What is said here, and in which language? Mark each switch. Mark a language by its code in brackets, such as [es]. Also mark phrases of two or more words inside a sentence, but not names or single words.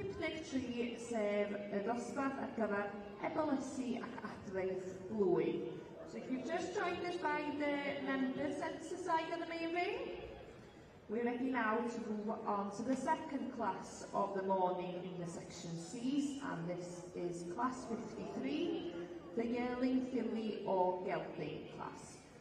[cy] 53, sef y dosbarth ar gyfer ebolysu ac adfeith blwydd. [en] So if you've just joined us by the member centre side of the main ring, We're ready now to move on to the second class of the morning in the section C's, and this is class 53, the yearling filly or gelding class.